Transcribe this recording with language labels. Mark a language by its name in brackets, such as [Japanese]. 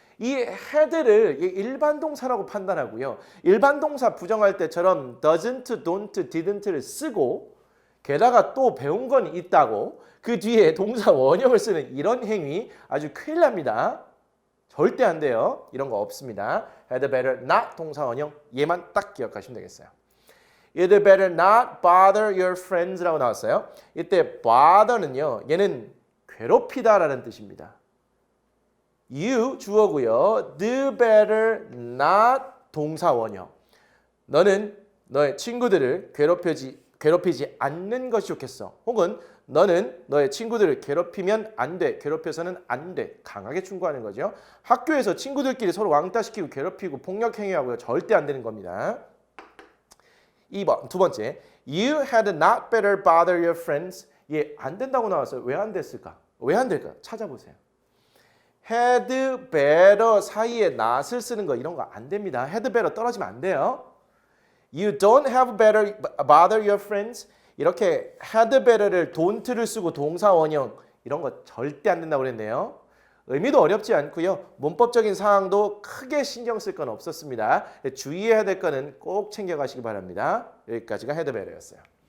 [Korean] 이 had를 일반 동사라고 판단하고요. 일반 동사 부정할 때처럼 doesn't, don't, didn't를 쓰고 게다가 또 배운 건 있다고 그 뒤에 동사 원형을 쓰는 이런 행위 아주 큰일 납니다. 절대 안 돼요. 이런 거 없습니다. had better not 동사 원형 얘만 딱 기억하시면 되겠어요. [English] You'd better not bother your friends라고 [Korean] 나왔어요. 이때 bother는요. 얘는 괴롭히다라는 뜻입니다. You 주어고요. Do better not 동사 원형. 너는 너의 친구들을 괴롭히지 않는 것이 좋겠어. 혹은 너는 너의 친구들을 괴롭히면 안 돼. 괴롭혀서는 안 돼. 강하게 충고하는 거죠. 학교에서 친구들끼리 서로 왕따시키고 괴롭히고 폭력행위하고요. 절대 안 되는 겁니다. 2번, 두 번째. [English] You had not better bother your friends. [Korean] 예, 안 된다고 나왔어요. 왜 안 됐을까? 왜 안 될까? 찾아보세요. had better 사이에 not을 쓰는 거 이런 거 안 됩니다. had better 떨어지면 안 돼요. [English] You don't have better bother your friends. [Korean] 이렇게 had better를 don't를 쓰고 동사 원형 이런 거 절대 안 된다고 그랬네요. 의미도 어렵지 않고요. 문법적인 사항도 크게 신경 쓸 건 없었습니다. 주의해야 될 거는 꼭 챙겨가시기 바랍니다. 여기까지가 had better였어요.